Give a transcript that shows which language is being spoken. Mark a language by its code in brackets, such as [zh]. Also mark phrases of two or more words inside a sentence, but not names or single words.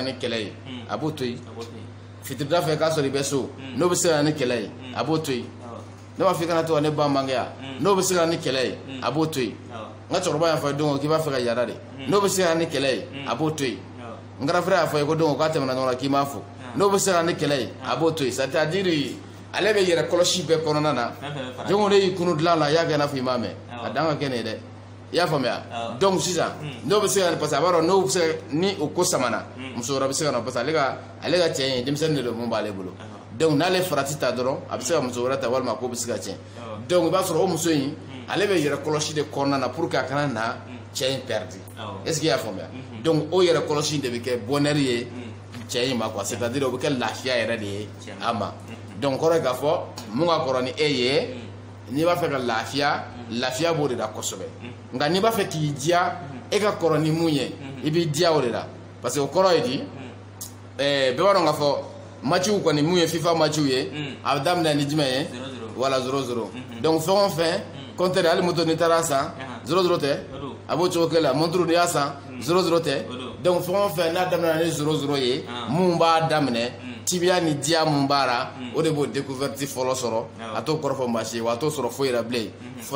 [bm] ni kɛlɛ ye a b'o to yen fitirida fɛ k'a sɔrɔ i bɛ so n'o bɛ se ka na ni kɛlɛ ye a b'o to yen ne b'a fɔ i kana to ka ne ba mangeya n'o bɛ se ka na ni kɛlɛ ye a b'o to yen n ka cɛkɔrɔba y'a fɔ ye don k'i b'a fɛ ka yaada de n'o bɛ se ka na ni kɛlɛ ye a b'o to yen n garafere y'a fɔ ye ko don k'a tɛmɛna ɲɔgɔn na k'i m'a fɔ n'o bɛ se ka na ni kɛlɛ ye a b'o to yen [fr] c'est à dire [bm] ale bɛ yɛrɛ kɔlɔsi bɛɛ kɔnɔna na jɔnko ne y'i kunu dilan la i y'a kɛ i n'a fɔ i m'a mɛn a dan ka kɛ nin ye dɛ i y'a faamuya donc sisan n'o bɛ se ka [fr] parce que [bm] a b'a dɔn n'o bɛ se ni o ko samana muso wɛrɛ bɛ se ka na [fr] parce que [bm] ale ka cɛ in denmisɛnnin de don mun b'ale bolo donc n'ale farati ta dɔrɔn a bɛ se ka muso wɛrɛ ta walima k'o bɛ se ka tiɲɛ donc i b'a sɔrɔ o muso in ale bɛ yɛrɛ kɔlɔsi de kɔnɔna na [fr] pour que [bm] a kana na cɛ in [fr] perdre est-ce que [bm] i y'a faamuya donc o yɛrɛ kɔlɔsi de bɛ kɛ bonheur ye cɛ in ma [fr] quoi c'est à dire [bm] o bɛ kɛ lafiya yɛrɛ de ye a ma donc kɔrɔ ye k'a fɔ mun ka kɔrɔ ni e ye n'i b'a fɛ ka lafiya b'o de la kosɛbɛ nka n'i b'a fɛ k'i diya e ka kɔrɔ ni mun ye i b'i diya o de la [fr] parce que [bm] o kɔrɔ ye di bɛɛ b'a dɔn k'a fɔ matchiw kɔni mun ye FIFA matchiw ye a bɛ daminɛ ni jumɛn ye wala 0-0 donc fɛn o fɛn compteur hali moto n'i taara san 0-0 tɛ a b'o cogo kelen la montre n'i y'a san 0-0 tɛ donc fɛn o fɛn n'a daminɛ ni 0-0 ye mun b'a daminɛ tibiya ni diya mun b'a la o de b'o découverte fɔlɔ sɔrɔ a t'o kɔrɔfɔ maa si ye wa a t'o sɔrɔ foyi la bilen fo